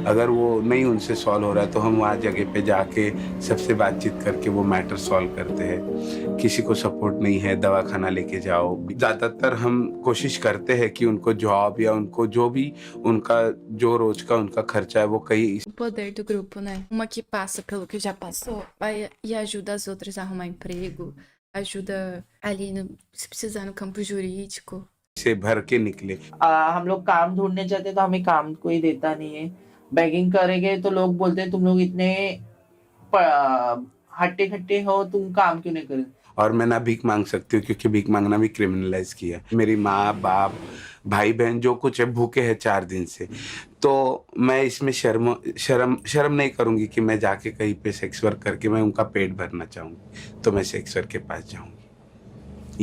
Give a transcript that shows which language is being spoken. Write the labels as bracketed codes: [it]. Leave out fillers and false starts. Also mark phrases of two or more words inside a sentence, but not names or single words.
[hi] अगर वो नहीं उनसे सॉल्व हो रहा है तो हम वहाँ जगह पे जाके सबसे बातचीत करके वो [en] matter solve [hi] करते हैं। किसी को सपोर्ट नहीं है, दवाखाना लेके जाओ। ज़्यादातर हम कोशिश करते हैं कि उनको जॉब या उनको जो भी उनका जो रोज का उनका खर्चा है वो कहीं। [pt] O poder do grupo, né? Uma que passa pelo que já passou, vai e ajuda as outras a arrumar emprego, ajuda ali se precisar no campo jurídico. [hi] से भर के निकले। हम लोग काम ढूंढने जाते तो हमें काम कोई देता नहीं है। बैगिंग करेंगे तो लोग बोलते हैं तुम लोग इतने हट्टे खट्टे हो, तुम काम क्यों नहीं करे। और मैं ना भीख मांग सकती हूँ क्योंकि भीख मांगना भी क्रिमिनलाइज किया। मेरी माँ बाप भाई बहन जो कुछ है भूखे हैं 4 दिन से, तो मैं इसमें शर्म नहीं करूंगी कि मैं जाके कहीं पे [en] sex work [hi] करके मैं उनका पेट भरना चाहूंगी तो मैं [en] sex work [hi] के पास जाऊंगी।